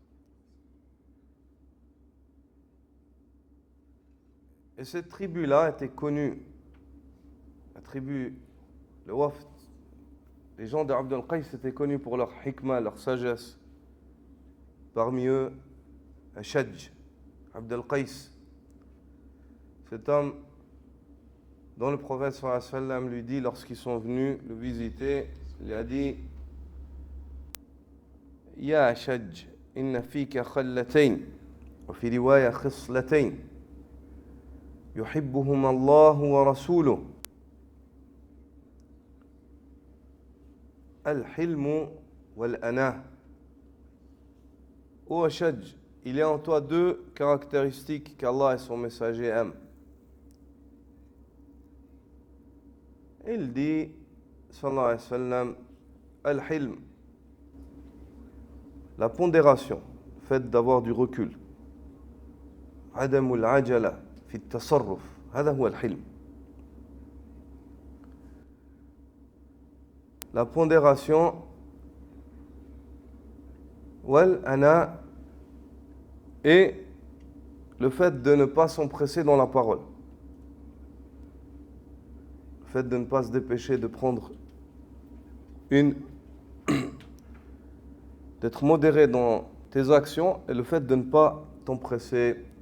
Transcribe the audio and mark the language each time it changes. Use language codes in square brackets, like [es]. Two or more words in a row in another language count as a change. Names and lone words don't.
[fr] Et cette tribu-là était connue, la tribu, le Wafd, les gens d'Abd al-Qais étaient connus pour leur hikmah, leur sagesse. Parmi eux, Ashaj, Abd al-Qais, cet homme dont le prophète [ar] صلى الله عليه وسلم [fr] lui dit, lorsqu'ils sont venus le visiter, il a dit: [ar] يا أشج إن فيك خلتين وفي رواية خصلتين يحبهما الله ورسوله. الحلم والأناة. [fr] Ô Ashaj, il y a en toi deux caractéristiques qu'Allah et son messager aiment. Il dit, [ar] صلى الله عليه وسلم, [fr] al-hilm, la pondération, le fait d'avoir du recul. [ar] عدم العجلة في التصرف هذا هو الحلم. [fr] La pondération, wal-ana, et le fait de ne pas s'empresser dans la parole. Le fait de ne pas se dépêcher de prendre d'être modéré dans tes actions, et le fait de ne pas t'empresser.